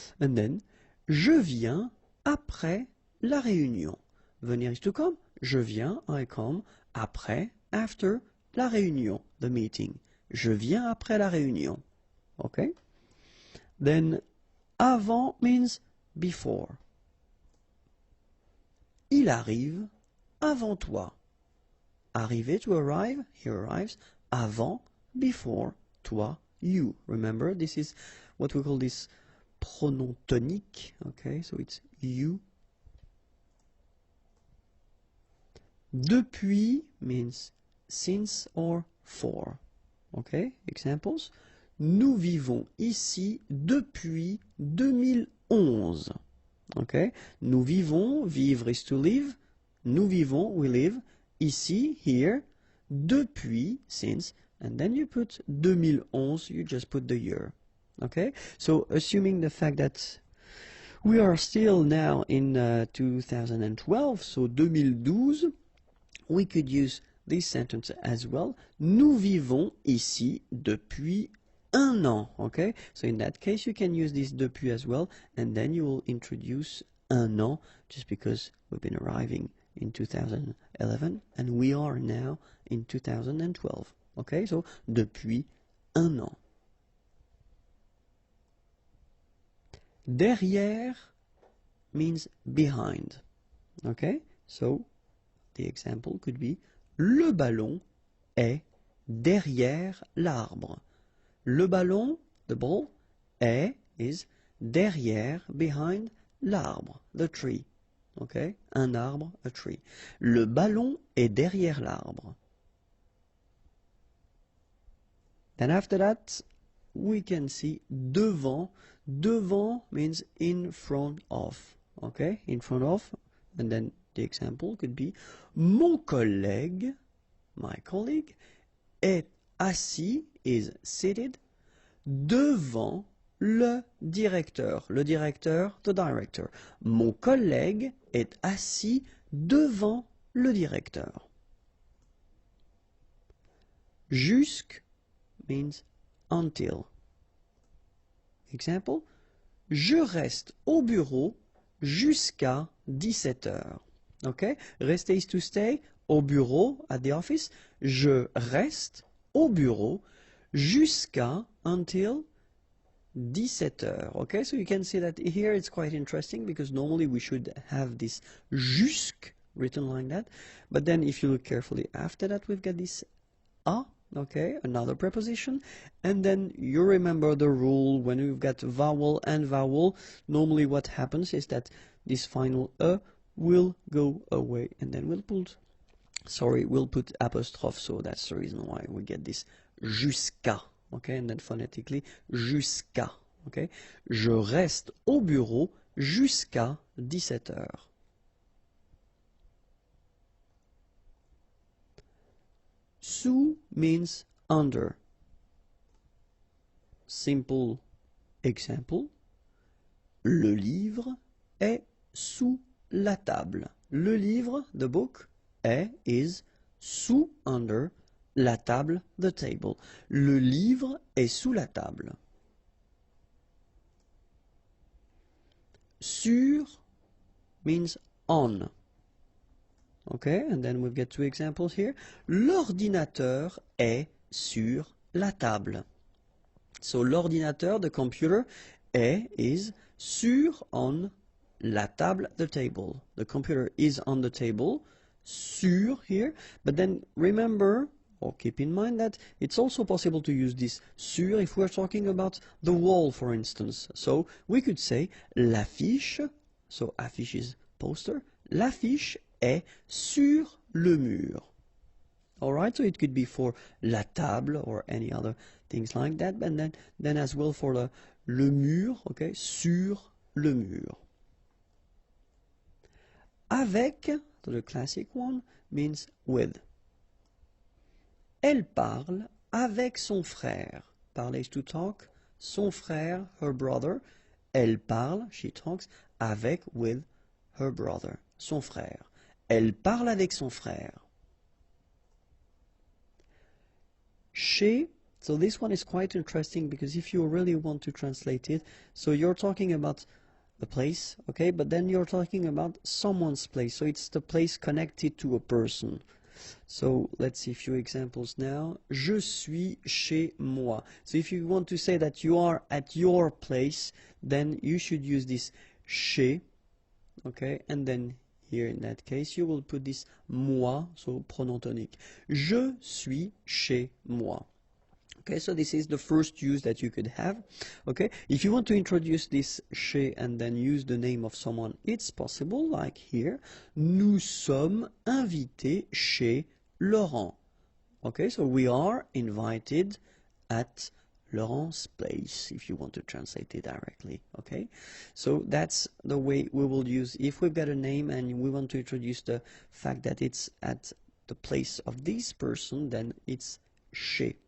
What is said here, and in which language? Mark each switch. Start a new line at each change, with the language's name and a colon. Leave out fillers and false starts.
English: And then,
French: je viens après la réunion.
English: Venir is to come.
French: Je viens,
English: I come,
French: après, after, la réunion,
English: the meeting.
French: Je viens après la réunion, okay?
English: Then, avant means before.
French: Il arrive avant toi. Arriver, to arrive,
English: he arrives,
French: avant, before, toi, you.
English: Remember, this is what we call this pronom tonique. Okay, so it's you. Depuis means since or for. Okay, examples.
French: Nous vivons ici depuis 2011.
English: Okay,
French: nous vivons,
English: vivre is to live.
French: Nous vivons,
English: we live. Ici, here. Depuis, since. And then you put 2011, you just put the year. Okay? So assuming the fact that We are still now in 2012, so 2012. We could use this sentence as well.
French: Nous vivons ici depuis un an.
English: Okay, so in that case you can use this depuis as well, and then you will introduce un an just because we've been arriving in 2011 and we are now in 2012.
French: Okay, so depuis un an.
English: Derrière means behind. Okay, so the example could be
French: le ballon est derrière l'arbre. Le ballon,
English: the ball,
French: est is derrière,
English: behind l'arbre, the tree. Okay,
French: un arbre,
English: a tree.
French: Le ballon est derrière l'arbre.
English: Then after that, we can see devant. Devant means in front of. Okay, in front of. And then the example could be
French: mon collègue,
English: my colleague,
French: est assis,
English: is seated,
French: devant le directeur. Le directeur,
English: the director.
French: Mon collègue est assis devant le directeur.
English: Jusque means until. Example,
French: je reste au bureau jusqu'à 17 heures.
English: Okay, rester is to stay,
French: au bureau,
English: at the office.
French: Je reste au bureau jusqu'à,
English: until
French: 17 heures.
English: Okay, so you can see that here it's quite interesting because normally we should have this jusque written like that. But then if you look carefully after that, we've got this a. Okay, another preposition, and then you remember the rule when we've got vowel and vowel. Normally what happens is that this final a will go away, and then we'll put apostrophe, so that's the reason why we get this jusqu'à. Okay, and then phonetically jusqu'à.
French: Okay, je reste au bureau jusqu'à 17 heures.
English: Sous means under.
French: Simple example. Le livre est sous la table. Le livre,
English: the book, est, is, sous, under,
French: la table,
English: the table.
French: Le livre est sous la table.
English: Sur means on. Okay, and then we've got two examples here.
French: L'ordinateur est sur la table.
English: So
French: l'ordinateur,
English: the computer, est, is, sur, on,
French: la table,
English: the table. The computer is on the table, sur here, but then remember, or keep in mind that it's also possible to use this sur if we're talking about the wall, for instance. So we could say l'affiche, so affiche is poster,
French: l'affiche est sur le mur.
English: Alright, so it could be for la table or any other things like that, and then as well for le mur, okay,
French: sur le mur.
English: Avec, so the classic one, means with.
French: Elle parle avec son frère.
English: Parler is to talk.
French: Son frère,
English: her brother.
French: Elle parle,
English: she talks,
French: avec,
English: with her brother,
French: son frère. Elle parle avec son frère.
English: Chez, so this one is quite interesting because if you really want to translate it, so you're talking about a place, okay, but then you're talking about someone's place, so it's the place connected to a person. So let's see a few examples now.
French: Je suis chez moi.
English: So if you want to say that you are at your place, then you should use this chez, okay, and then here in that case you will put this moi, so pronom tonique.
French: Je suis chez moi.
English: Okay, so this is the first use that you could have. Okay, if you want to introduce this chez and then use the name of someone, it's possible, like here.
French: Nous sommes invités chez Laurent.
English: Okay, so we are invited at Laurent's place, if you want to translate it directly. Okay, so that's the way we will use if we've got a name and we want to introduce the fact that it's at the place of this person, then it's chez.